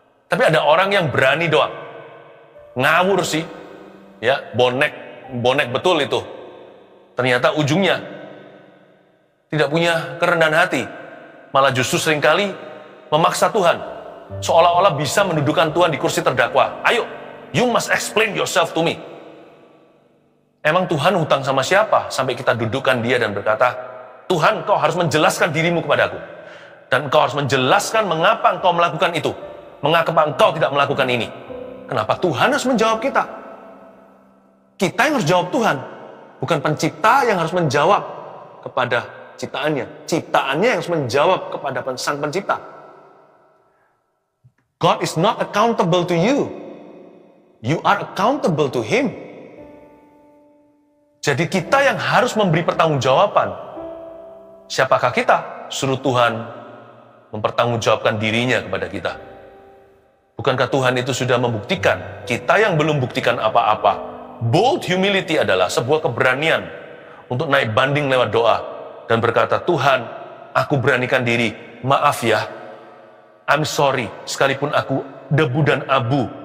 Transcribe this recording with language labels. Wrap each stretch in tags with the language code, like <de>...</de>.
<id>Tapi ada orang yang berani doa. Ngawur sih, ya bonek betul itu. Ternyata ujungnya tidak punya kerendahan hati, malah justru seringkali memaksa Tuhan, seolah-olah bisa mendudukan Tuhan di kursi terdakwa. Ayo,</id> <en>you must explain yourself to me.</en> <id>Emang Tuhan hutang sama siapa sampai kita dudukkan dia dan berkata, Tuhan, kau harus menjelaskan dirimu kepadaku, dan kau harus menjelaskan mengapa engkau melakukan itu, mengapa engkau tidak melakukan ini. Kenapa Tuhan harus menjawab kita? Kita yang harus jawab Tuhan, bukan pencipta yang harus menjawab kepada ciptaannya. Ciptaannya yang harus menjawab kepada sang pencipta.</id> <en>God is not accountable to you. You are accountable to Him.</en> <id>Jadi kita yang harus memberi pertanggungjawaban. Siapakah kita? Suruh Tuhan mempertanggungjawabkan dirinya kepada kita. Bukankah Tuhan itu sudah membuktikan? Kita yang belum buktikan apa-apa. Bold humility adalah sebuah keberanian untuk naik banding lewat doa dan berkata, Tuhan, aku beranikan diri, maaf ya,</id> <en>I'm sorry,</en> <id>sekalipun aku debu dan abu.</id>